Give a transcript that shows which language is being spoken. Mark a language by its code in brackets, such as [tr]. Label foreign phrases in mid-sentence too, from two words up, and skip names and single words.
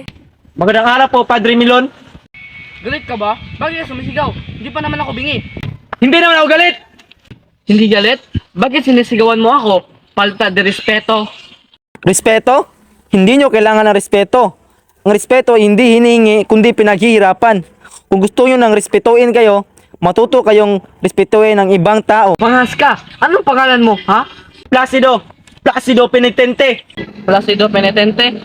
[tl] Magandang araw po, Padre Milon. Galit ka ba? Bakit ka sumisigaw? Hindi pa naman ako bingi. Hindi naman ako galit. Hindi galit? Bakit sinisigawan mo ako? [es] Palta de respeto. [tl] Respeto? Hindi nyo kailangan ng respeto. Ang respeto ay hindi hinihingi kundi pinaghihirapan. Kung gusto nyo ng respetuin kayo, matuto kayong respetuin ng ibang tao. Manghas ka! Anong pangalan mo, ha? Placido Penitente. Placido Penitente?